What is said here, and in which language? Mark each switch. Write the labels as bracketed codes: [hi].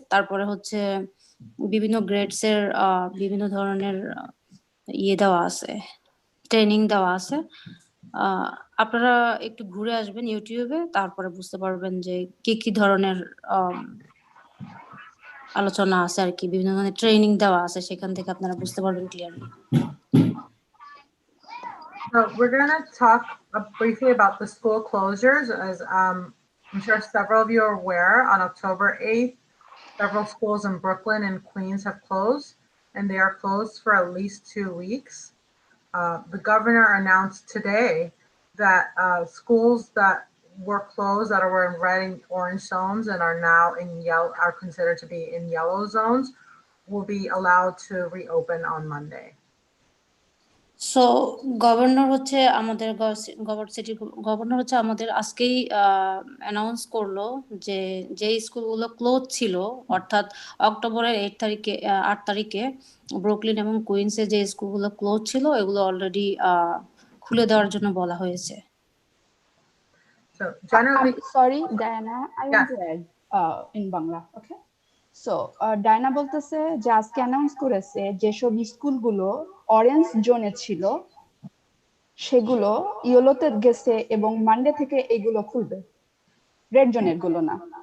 [bn] তারপরে হচ্ছে বিভিন্ন গ্রেডস এর বিভিন্ন ধরনের ইয়ে দেওয়া আছে, ট্রেনিং দেওয়া আছে। আপনারা একটু ঘুরে আসবেন ইউটিউবে, তারপরে বুঝতে পারবেন যে কি কি ধরনের আলোচনা আছে আর কি, বিভিন্ন ধরনের ট্রেনিং দেওয়া আছে, সেখান থেকে আপনারা বুঝতে পারবেন clearly. [en] So we're going to talk briefly about the school closures. As I'm sure several of you are aware, on October 8th, Several schools in Brooklyn and Queens have closed, and they are closed for at least 2 weeks. The governor announced today that schools that were closed, that were in red and orange zones and are now in yellow, are considered to be in yellow zones, will be allowed to reopen on Monday. [bn] So governor হচ্ছে আমাদের city governor হচ্ছে আমাদের আজকেই announce করলো যে যে স্কুলগুলো close ছিল, অর্থাৎ অক্টোবরের 8 তারিখে ব্রুকলিন এবং কুইন্সে যে স্কুলগুলো ক্লোজ ছিল এগুলো অলরেডি খুলে দেওয়ার জন্য বলা হয়েছে। [en] So generally, I'm sorry, Diana, I want to add in Bangla, okay? [bn] So, Diana বলতেছে যে আজকে অ্যানাউন্স করেছে যেসব স্কুলগুলো অরেঞ্জ জোনে ছিল সেগুলো ইয়েলোতে গেছে এবং মানডে থেকে এগুলো খুলবে, রেড জোনের গুলো না।